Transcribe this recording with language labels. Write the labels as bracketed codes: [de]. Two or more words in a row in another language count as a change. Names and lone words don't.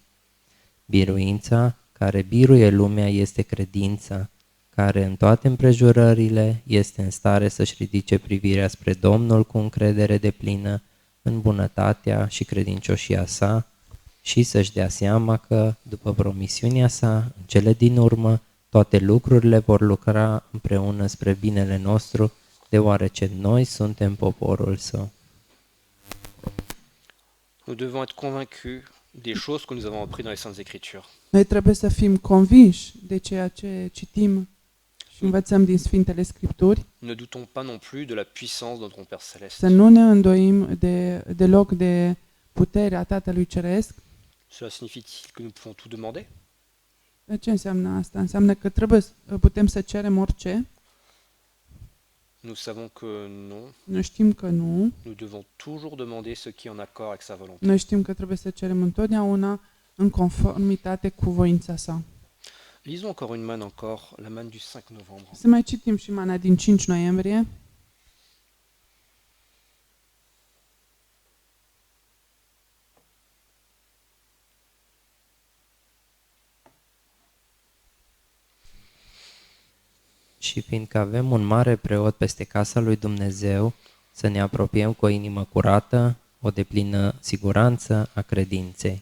[ro] Biruința care biruie lumea este credința, care în toate împrejurările este în stare să-și ridice privirea spre Domnul cu încredere deplină în bunătatea și credincioșia sa și să-și dea seama că, după promisiunea sa, în cele din urmă, toate lucrurile vor lucra împreună spre binele nostru, deoarece noi suntem poporul său. [fr] Nous devons être convaincus des choses que nous avons appris dans les Saintes Écritures. [ro] Noi trebuie să fim convinși de ceea ce citim și învățăm din Sfintele Scripturi, [fr] Ne doutons pas non plus de la puissance de notre Père Céleste. [ro] să nu ne îndoim deloc de puterea Tatălui Ceresc. [fr] Cela signifie-t-il que nous pouvons tout demander? [ro] Ce înseamnă asta? Înseamnă că putem să cerem orice. [fr] Nous savons que non. [ro] Noi știm că nu. [fr] Nous devons toujours demander ce qui est en accord avec sa volonté. [ro] Noi știm că trebuie să cerem întotdeauna în conformitate cu voința sa. [fr] Lisons encore une manne la manne du 5 novembre. [ro] Să mai citim și mana din 5 noiembrie. Și fiindcă avem un mare preot peste casa lui Dumnezeu, să ne apropiem cu o inimă curată, o deplină siguranță a credinței.